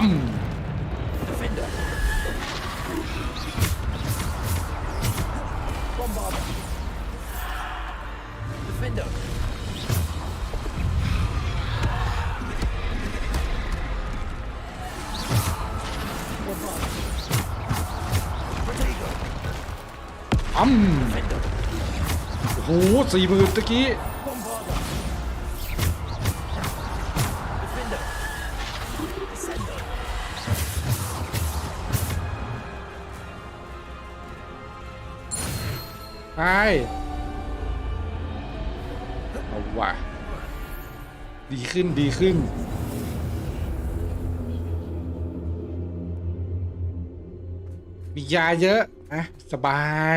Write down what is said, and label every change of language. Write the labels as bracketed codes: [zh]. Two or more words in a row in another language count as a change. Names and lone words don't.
[en] Defender. Bombarder. Defender. Bombarder. Protego. [th] ปั๊มโอ้โห40,000ตะกี้ [en] Bombarder. Defender. Descender. [th] ไปเอาว่ะดีขึ้นดีขึ้นมียาเยอะอะสบาย